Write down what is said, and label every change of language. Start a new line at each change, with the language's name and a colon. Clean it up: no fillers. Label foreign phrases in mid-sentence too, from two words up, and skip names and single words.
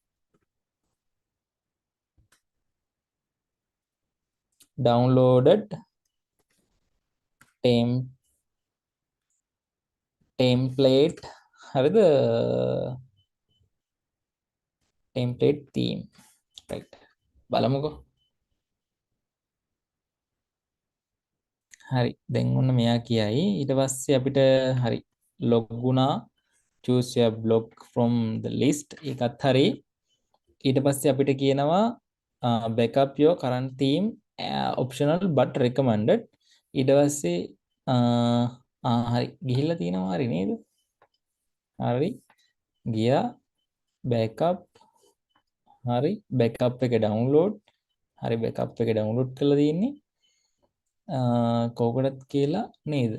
English: downloaded template. හරිද? template theme. right.
Sinhala: බලමුකෝ. හරි දැන් ඔන්න මෙයා කියයි. ඊට පස්සේ අපිට හරි log වුණා.
English: choose your blog from the list.
Sinhala: ඒකත් හරි. ඊට පස්සේ අපිට කියනවා
English: backup your current theme optional but recommended.
Sinhala: ඊට පස්සේ හරි ගිහිල්ලා තියෙනවා. හරි නේද? හරි ගියා backup. හරි backup එක download. හරි backup එක download කරලා තියෙන්නේ කෝකටත් කියලා නේද?